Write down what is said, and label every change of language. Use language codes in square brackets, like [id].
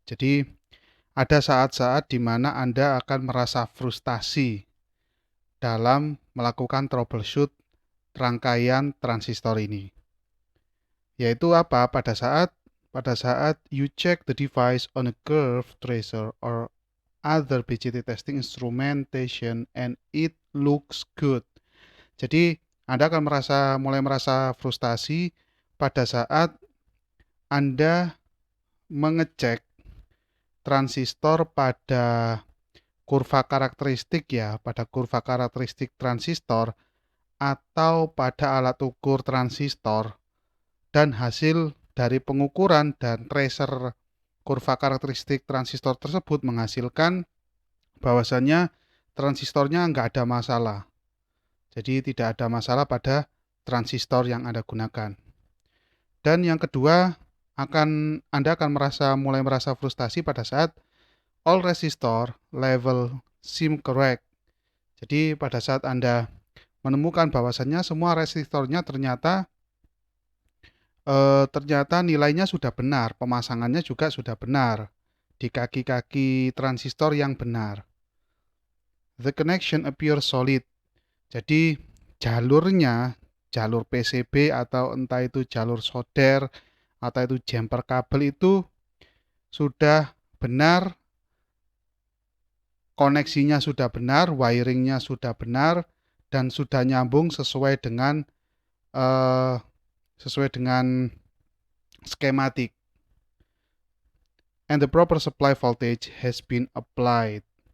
[id] Jadi, ada saat-saat di mana Anda akan merasa frustasi dalam melakukan troubleshoot rangkaian transistor ini. Yaitu apa? Pada saat [en] you check the device on a curve tracer or other BJT testing instrumentation and it looks good. [id] Jadi Anda akan mulai merasa frustasi pada saat Anda mengecek transistor pada kurva karakteristik ya, pada kurva karakteristik transistor atau pada alat ukur transistor, dan hasil dari pengukuran dan tracer kurva karakteristik transistor tersebut menghasilkan bahwasannya transistornya nggak ada masalah. Jadi tidak ada masalah pada transistor yang Anda gunakan. Dan yang kedua, Anda akan mulai merasa frustasi pada saat [en] all resistor level seem correct. [id] Jadi pada saat Anda menemukan bahwasannya semua resistornya ternyata nilainya sudah benar, pemasangannya juga sudah benar di kaki-kaki transistor yang benar. [en] The connection appears solid. [id] Jadi jalur PCB atau entah itu jalur solder atau itu jumper kabel itu sudah benar, koneksinya sudah benar, wiringnya sudah benar, dan sudah nyambung eh, sesuai dengan skematik. [en] And the proper supply voltage has been applied.